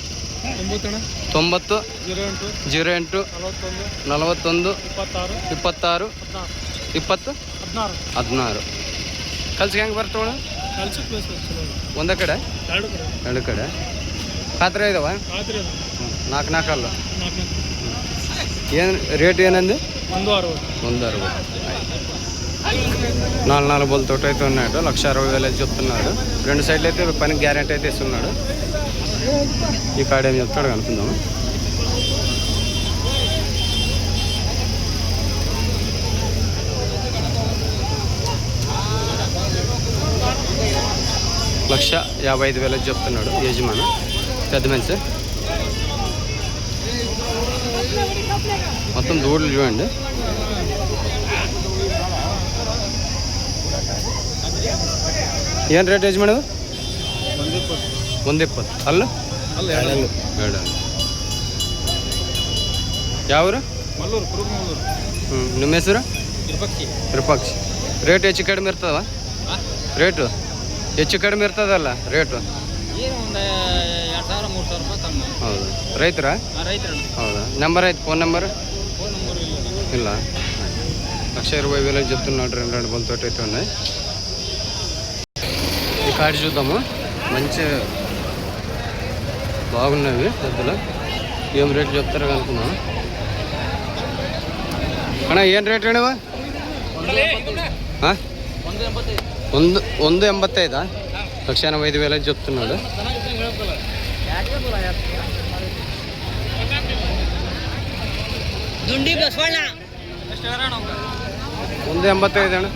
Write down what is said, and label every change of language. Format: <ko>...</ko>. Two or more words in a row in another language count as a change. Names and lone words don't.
<kn>90 08 41 26 20 16. ಕಲ್ಸಿಗೆ ಹೆಂಗೆ ಬರ್ತಾವಣ? ಒಂದೇ ಕಡೆ 2 ಕಡೆ ಖಾತ್ರಿ ಇದಾವ? 4 ನಾಲ್ಕಲ್ಲ. ಏನು ರೇಟ್ ಏನಂది?</kn> <te>160. 4 బోల్ తోట అయితే ఉన్నాడు. 1,60,000 చెప్తున్నాడు. 2 సైడ్లు అయితే పని గ్యారెంటీ అయితే ఇస్తున్నాడు. ఈ కాడ ఏం చెప్తాడు కనుక్కుందాము. $1,55,000 చెప్తున్నాడు యజమాని. పెద్ద మనిషి. మొత్తం దూడలు చూడండి.</te> <kn>ಏನು ರೇಟ್ ಯಜಮಾನ? 120. ಅಲ್ಲ 2. ಯಾವ್ರು? ಹ್ಞೂ. ನಿಮ್ಮ ಹೆಸರು? ವಿರೂಪಾಕ್ಷಿ. ರೇಟ್ ಹೆಚ್ಚು ಕಡಿಮೆ ಇರ್ತದವ? ರೇಟು ಹೆಚ್ಚು ಕಡಿಮೆ ಇರ್ತದಲ್ಲ ರೇಟು? ಹೌದಾ? ರೈತರ? ಹೌದಾ? ನಂಬರ್ ಐತೆ? ಫೋನ್ ನಂಬರ್ ಇಲ್ಲ.</kn> <te>1,20,000 చెప్తున్నాడు. 2 బోల్ తోట అయితే ఉన్నాయి. ఈ కాడి చూద్దాము. మంచి బాగున్నవి పెద్దలు. ఏం రేట్ చెప్తారో కనుక్కున్నాము.</te> <kn>అಣ್ಣ ಏನು ರೇಟ್ ಹೇಳುವ?</kn> <te>185. 1,85,000 చెప్తున్నాడు. 185 అಣ್ಣ.</te>